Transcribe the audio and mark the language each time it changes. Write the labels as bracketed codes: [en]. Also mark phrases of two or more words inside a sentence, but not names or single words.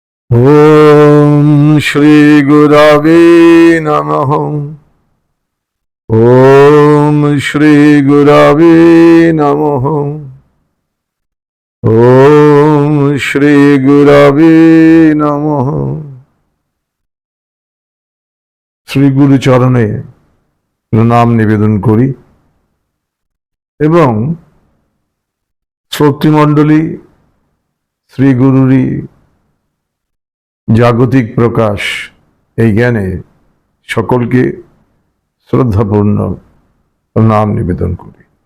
[sa] ওম শ্রী গুরবে নমঃ। ওম শ্রী গুরবে নমঃ। ওম শ্রী গুরবে নমঃ। [bn] শ্রী গুরু চরণে প্রণাম নিবেদন করি এবং শ্রোতৃমণ্ডলী শ্রী গুরুরই জাগতিক প্রকাশ এই জ্ঞানে সকলকে শ্রদ্ধাপূর্ণ প্রণাম নিবেদন করি।